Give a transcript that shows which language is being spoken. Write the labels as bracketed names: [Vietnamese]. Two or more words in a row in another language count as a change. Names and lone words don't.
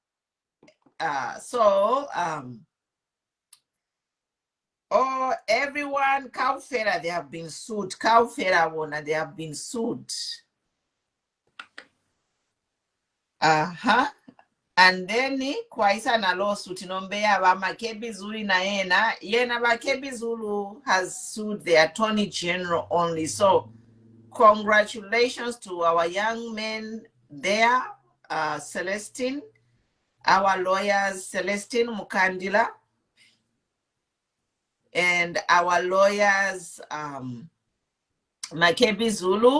[English] Everyone, Kaufera, they have been sued. Kaufera Wona, they have been sued. And then [Bemba] kwaisa na lawsuit nombea ba Makebi Zulu na yena [English] Makebi Zulu has sued the Attorney General only. So congratulations to our young men there, Celestine, our lawyers Celestine Mukandila, and our lawyers Makebi Zulu.